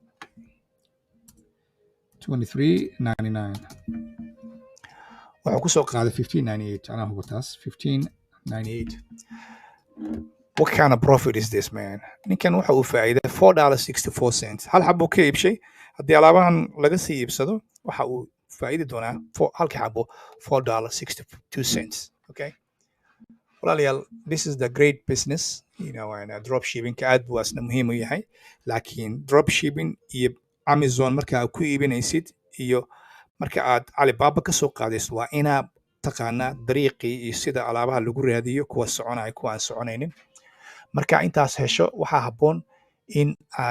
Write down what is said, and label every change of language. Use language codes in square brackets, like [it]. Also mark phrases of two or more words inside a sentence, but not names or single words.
[so] 23.99 wuxuu ku soo qaaday 15.98 anaa hubo taas 15.98 [en] what kind of profit is this man [so] ninkan waxa uu faa'iiday $4.64 hal xabo ka iibshay haddii alaabahan laga sii iibsado waxa uu faa'iidi doonaa halka xabo $4.62 okay walaalayaal [en] this is the great business and drop shipping [so] ka aad buu asna muhiim u yahay laakiin [en] drop shipping [so] iyo Amazon marka aad ku iibinaysid iyo marka aad Alibaba ka soo qaadaysid waa inaad taqaanaa dariiqii iyo sida alaabaha lagu raadiyo kuwa soconaya kuwa aan soconaynin marka intaas hesho waxaa habboon in aad